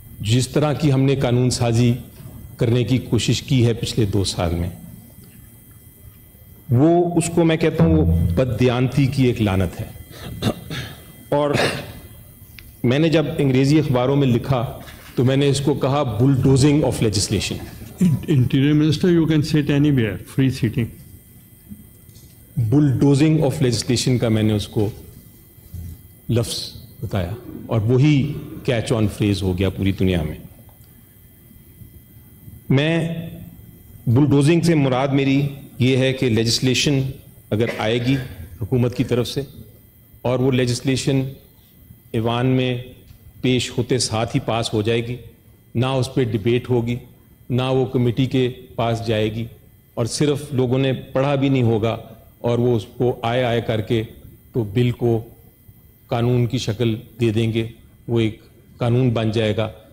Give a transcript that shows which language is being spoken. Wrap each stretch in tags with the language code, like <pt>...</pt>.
<ur>جس طرح کی ہم نے قانون سازی کرنے کی کوشش کی ہے پچھلے 2 سال میں، وہ اس کو میں کہتا ہوں وہ بددیانتی کی ایک لعنت ہے. اور میں نے جب انگریزی اخباروں میں لکھا تو میں نے اس کو کہا</ur> <en>Bulldozing of legislation. Interior Minister, you can sit anywhere, free sitting. Bulldozing of legislation</en> <ur>کا میں نے اس کو لفظ بتایا اور وہی</ur> <en>catch on phrase</en> <ur>ہو گیا پوری دنیا میں. میں بلڈوزنگ سے مراد میری یہ ہے کہ لیجسلیشن اگر آئے گی حکومت کی طرف سے اور وہ لیجسلیشن ایوان میں پیش ہوتے ساتھ ہی پاس ہو جائے گی، نہ اس پہ ڈبیٹ ہوگی، نہ وہ کمیٹی کے پاس جائے گی، اور صرف لوگوں نے پڑھا بھی نہیں ہوگا اور وہ اس کو آئے کر کے تو بل کو قانون کی شکل دے دیں گے، وہ ایک قانون بن جائے گا.</ur>